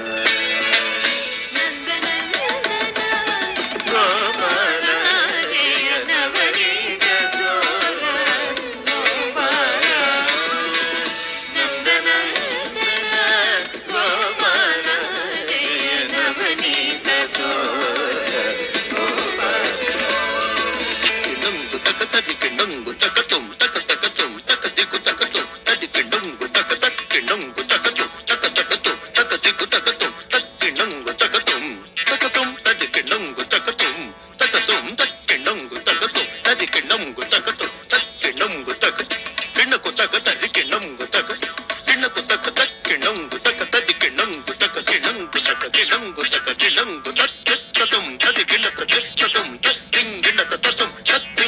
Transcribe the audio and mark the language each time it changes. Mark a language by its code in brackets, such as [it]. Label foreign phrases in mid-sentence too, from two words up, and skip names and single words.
[sa] ಗೋಪಾಲ ಜಯ ನವನೀತ ಚೋರ ಗೋಪಾಲ ನಂದನಂದನ ಗೋಪಾಲ ಜಯ ನವನೀತ ಚೋರ ಗೋಪಾಲ ಕಿಂಡಂಗು ತಕ ತದಿ ಕಿಂಡಂಗು ತಕ ತುಂ ತಕ ತಕ ತುಂ ತಕ ದಿಕ್ಕು ತಕ ತುಂ ತದಿ ಕಿಂಡಂಗು ತಕ ತಕ್ ಕಿಂಡಂಗು ತಕ ತುಂ ತಕ ತಕ ತುಂ ತಕ ದಿಕ್ಕು ತಕ ತುಂ ತಕ್ ಕಿಂಡಂಗು ತಕ ತುಂ ತದಿ ಕಿಂಡಂಗು ತಕ ತುಂ ತಕ ತುಂ ತಕ್ ಕಿಂಡಂಗು ತಕ ತುಂ ತದಿ ಕಿಂಡಂಗು ತಕ ತುಂ ತಕ್ ಕಿಂಡಂಗು ತಕ ಕಿಂಡಕು ತಕ ತದಿ ಕಿಂಡಂಗು ತಕ ಕಿಂಡಕು ತಕ ತಕ್ ಕಿಂಡಂಗು ತಕ ತದಿ ಕಿಂಡಂಗು ತಕ ಕಿಂಡಂಗು ತಕ ಕಿಂಡಂಗು ತಕ ಕಿಂಡಂಗು ತಕ್ ತಕ್ ತುಂ ತದಿ ಕಿಂಡಕ ತಕ್ ತುಂ ತಕ್ ಕಿಂಡಕ ತಕ್ ತಕ್